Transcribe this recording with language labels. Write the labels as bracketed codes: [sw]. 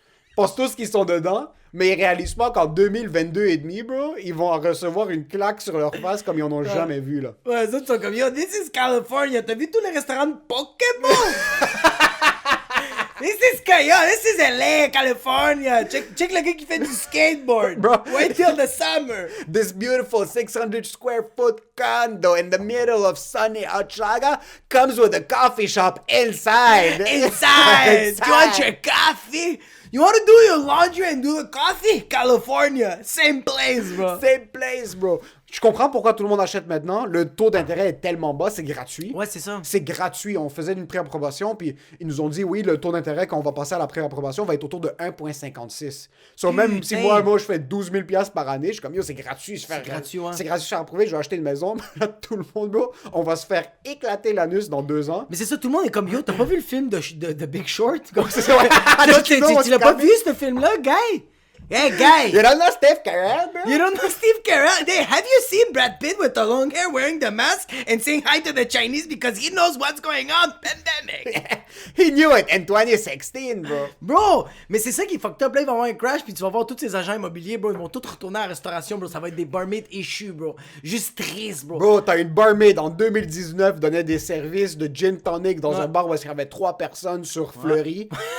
[fr] Ils pensent tous qu'ils sont dedans. Mais ils réalisent pas qu'en 2022 et demi, bro, ils vont recevoir une claque sur leur face comme ils en ont jamais vu, là. Ouais, les autres sont comme, yo, [en] this is California. [fr] T'as vu tous les restaurants de Pokémon? [en] This is LA, California. [fr] Check le gars qui fait du skateboard. [en] Bro. Wait till the summer. This beautiful 600 square foot condo in the middle of sunny Hochelaga comes with a coffee shop inside. Inside. You want your coffee? You want to do your laundry and do the coffee? California. Same place, bro. Same place, bro. [fr] Je comprends pourquoi tout le monde achète maintenant. Le taux d'intérêt est tellement bas, c'est gratuit. Ouais, c'est ça. C'est gratuit. On faisait une préapprobation, puis ils nous ont dit, oui, le taux d'intérêt, quand on va passer à la préapprobation, va être autour de 1,56. So, même si moi, je fais 12 000 $ par année, je suis comme, yo, c'est gratuit. C'est gratuit, ouais. C'est gratuit, je suis approuvé, je vais acheter une maison. Là, tout le monde, bro, on va se faire éclater l'anus dans 2 ans. Mais c'est ça, tout le monde est comme, yo, t'as pas vu le film de Big Short? Comme C'est ça, ouais. Toi, tu l'as pas vu, ce film-là, guy? [en] Hey, guy! You don't know Steve Carell, bro? You don't know Steve Carell? Hey, have you seen Brad Pitt with the long hair wearing the mask and saying hi to the Chinese because he knows what's going on? Pandemic! He knew it in 2016, bro. [fr] Bro, mais c'est ça qui est fucked up. Là, il va y avoir un crash, puis tu vas voir tous ces agents immobiliers, bro. Ils vont tous retourner à la restauration, bro. Ça va être des barmaids issues, bro. Juste triste, bro. Bro, t'as une barmaid en 2019 donnait des services de gin tonic dans un bar où il y avait 3 personnes sur Fleury.